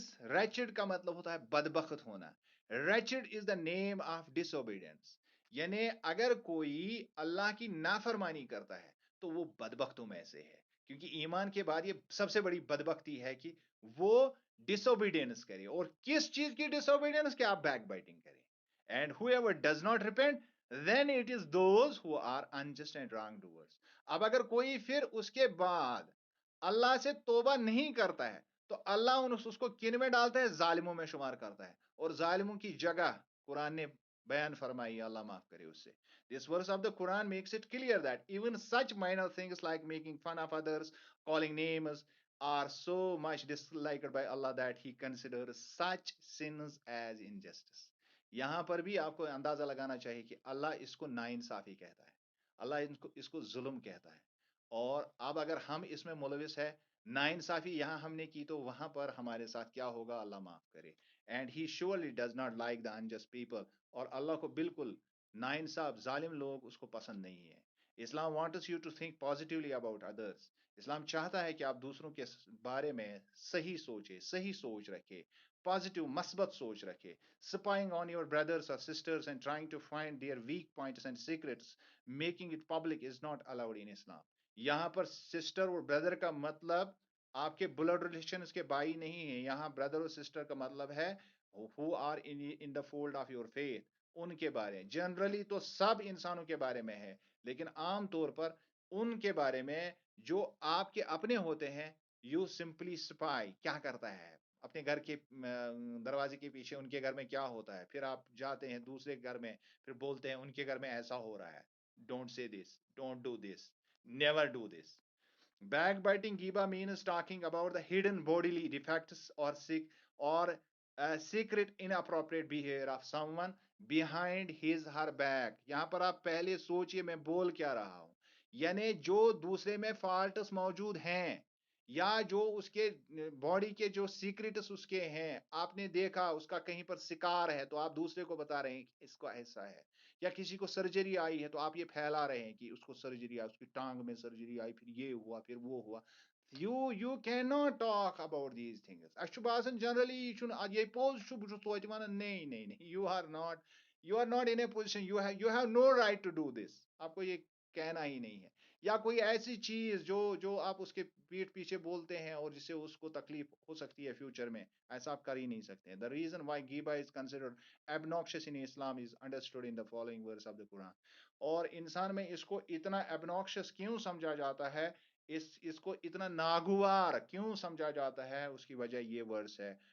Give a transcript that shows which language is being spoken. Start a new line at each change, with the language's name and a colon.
Urdu: Wretched کا مطلب ہوتا ہے بدبخت ہونا.
English: Wretched is the name of disobedience.
Urdu: یعنی اگر کوئی اللہ کی نافرمانی کرتا ہے تو وہ بدبختوں میں سے ہے، کیونکہ ایمان کے بعد یہ سب سے بڑی بدبختی ہے کہ وہ ڈس اوبیڈینس کرے. اور کس چیز کی ڈس اوبیڈینس؟ کہ آپ بیک بائٹنگ کریں.
English: And whoever does not repent, then it is those who are unjust and wrongdoers.
Urdu: اب اگر کوئی پھر اس کے بعد اللہ سے توبہ نہیں کرتا ہے تو اللہ اس کو کن میں ڈالتا ہے؟ ظالموں میں شمار کرتا ہے. اور ظالموں کی جگہ قرآن نے بیان فرمائی، اللہ معاف کرے اس سے.
English: This verse of the Quran makes it clear that even such minor things like making fun of others, calling names, are so much disliked by Allah that he considers such sins as injustice.
Urdu: یہاں پر بھی آپ کو اندازہ لگانا چاہیے کہ اللہ اس کو ناانصافی کہتا ہے، اللہ اس کو ظلم کہتا ہے. اور اب اگر ہم اس میں ملوث ہے، ناانصافی یہاں ہم نے کی، تو وہاں پر ہمارے ساتھ کیا ہوگا اللہ معاف کرے.
English: And he surely does not like the unjust people.
Urdu: اور اللہ کو بالکل ناانصاف ظالم لوگ اس کو پسند نہیں ہے.
English: Islam wants you to think positively about others.
Urdu: اسلام چاہتا ہے کہ آپ دوسروں کے بارے میں صحیح سوچے، صحیح سوچ رکھے، پازیٹیو مثبت سوچ رکھے.
English: spying on your brothers or sisters and trying to find their weak points and secrets, making it public is not allowed in Islam.
Urdu: یہاں پر سسٹر اور بردر کا مطلب آپ کے بلڈ ریلیشن کے بھائی نہیں ہیں. یہاں بردر اور سسٹر کا مطلب ہے
English: who are in the fold of your faith.
Urdu: ان کے بارے جنرلی تو سب انسانوں کے بارے میں ہے، لیکن عام طور پر ان کے بارے میں جو آپ کے اپنے ہوتے ہیں.
English: you simply spy,
Urdu: کیا کرتا ہے اپنے گھر کے دروازے کے پیچھے ان کے گھر میں کیا ہوتا ہے، پھر آپ جاتے ہیں دوسرے گھر میں، پھر بولتے ہیں ان کے گھر میں ایسا ہو رہا ہے.
English: Don't say this, don't do this, never do this. Backbiting giba means talking about the hidden bodily defects or sick or secret inappropriate behavior of someone behind his her back.
Urdu: یہاں پر آپ پہلے سوچئے میں بول کیا رہا ہوں. یعنی جو دوسرے میں فالٹس موجود ہیں یا جو اس کے باڈی کے جو سیکریٹس اس کے ہیں، آپ نے دیکھا اس کا کہیں پر سکار ہے تو آپ دوسرے کو بتا رہے ہیں کہ اس کو ایسا ہے. یا کسی کو سرجری آئی ہے تو آپ یہ پھیلا رہے ہیں کہ اس کو سرجری آئی، اس کی ٹانگ میں سرجری آئی، پھر یہ ہوا، پھر وہ ہوا.
English: you cannot talk about these things.
Kashmiri: اَسہِ چھُ باسان جنرلی یہ چھُنہٕ یہ پوٚز چھُ، بہٕ چھُس توتہِ وَنان نہیں
English: you are not in a position, you have no right to do this.
Urdu: آپ کو یہ کہنا ہی نہیں ہے. یا کوئی ایسی چیز جو آپ اس کے پیٹ پیچھے بولتے ہیں اور جس سے اس کو تکلیف ہو سکتی ہے فیوچر میں، ایسا آپ کر ہی نہیں سکتے.
English: The reason why Ghiba is considered obnoxious in Islam is understood in the following verse of the Quran.
Urdu: اور انسان میں اس کو اتنا obnoxious کیوں سمجھا جاتا ہے، اس کو اتنا ناگوار کیوں سمجھا جاتا ہے، اس کی وجہ یہ ورس ہے.